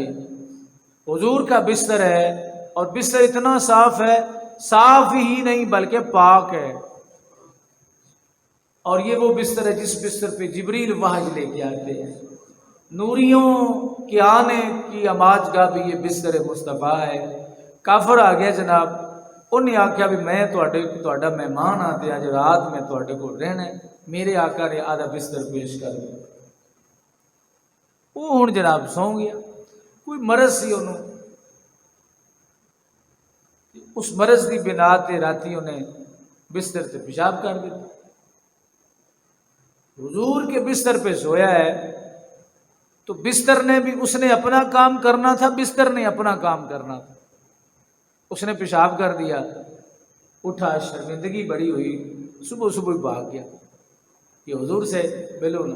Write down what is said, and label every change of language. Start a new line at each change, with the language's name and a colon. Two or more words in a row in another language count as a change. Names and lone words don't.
Urdu: حضور کا بستر ہے اور بستر اتنا صاف ہے، صاف ہی نہیں بلکہ پاک ہے، اور یہ وہ بستر ہے جس بستر پہ جبریل وحی لے کے آتے ہیں۔ نوریوں کے آنے کی آماج گاہ بھی یہ بستر مصطفیٰ ہے۔
Punjabi: کافر آ گیا جناب، انہیں آخیا بھی میں تہاڈا مہمان آ تے اج رات میں تہاڈے کول رہنا ہے، میرے آقا نے آدھا بستر پیش کر دیا، وہ ہن جناب سو گیا۔ کوئی مرض سی انہوں، اس مرض کی بنا تے راتی انہیں بستر سے پیشاب کر دیا۔
Urdu: حضور کے بستر پہ سویا ہے تو بستر نے بھی، اس نے اپنا کام کرنا تھا، بستر نے اپنا کام کرنا تھا۔ اس نے پیشاب کر دیا، اٹھا، شرمندگی بڑی ہوئی، صبح صبح بھاگ گیا کہ حضور سے ملو نا۔